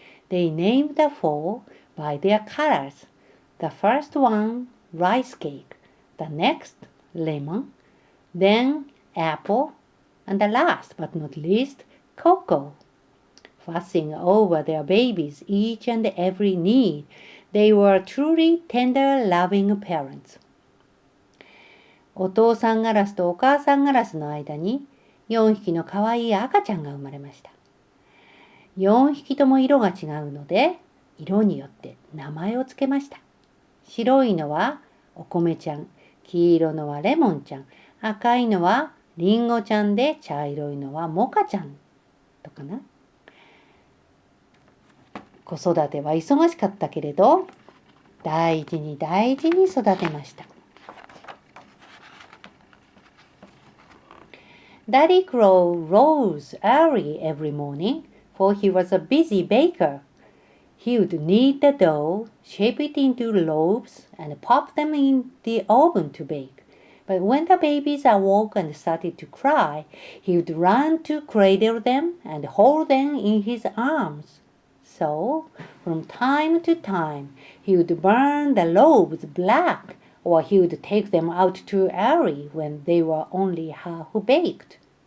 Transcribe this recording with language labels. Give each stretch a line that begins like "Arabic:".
English: They named the four by their colors. The first one, rice cake, the next, lemon, then apple, and the last but not least, cocoa. Fussing over their babies' each and every need, they were truly tender, loving parents.
Japanese: お父さんガラスとお母さんガラスの間に4匹のかわいい赤ちゃんが生まれました。 4匹とも色が違うので、色によって名前をつけました。白いのはお米ちゃん、黄色のはレモンちゃん、赤いのはリンゴちゃんで、茶色いのはモカちゃんとかな。子育ては忙しかったけれど、大事に大事に育てました。
English: Daddy Crow rose early every morning, for he was a busy baker. He would knead the dough, shape it into loaves, and pop them in the oven to bake. But when the babies awoke and started to cry, he would run to cradle them and hold them in his arms.So, from time to time, he would burn the loaves black, or he would take them out too early when they were only half baked.